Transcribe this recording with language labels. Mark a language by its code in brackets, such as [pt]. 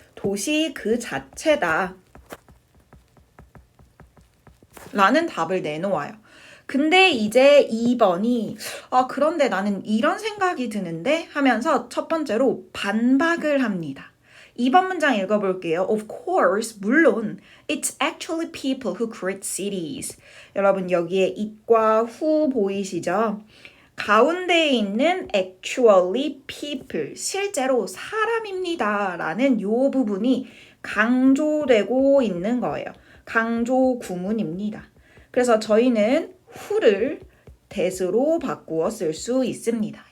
[ko] 도시 그 자체다. 라는 답을 내놓아요. 근데 이제 2번이 그런데 나는 이런 생각이 드는데 하면서 첫 번째로 반박을 합니다. 2번 문장 읽어볼게요. [en] Of course, [ko] 물론 [en] it's actually people who create cities. [ko] 여러분 여기에 it과 who 보이시죠? 가운데에 있는 actually people, 실제로 사람입니다. 라는 요 부분이 강조되고 있는 거예요. 강조 구문입니다. 그래서 저희는 who를 that으로 바꾸어 쓸 수 있습니다.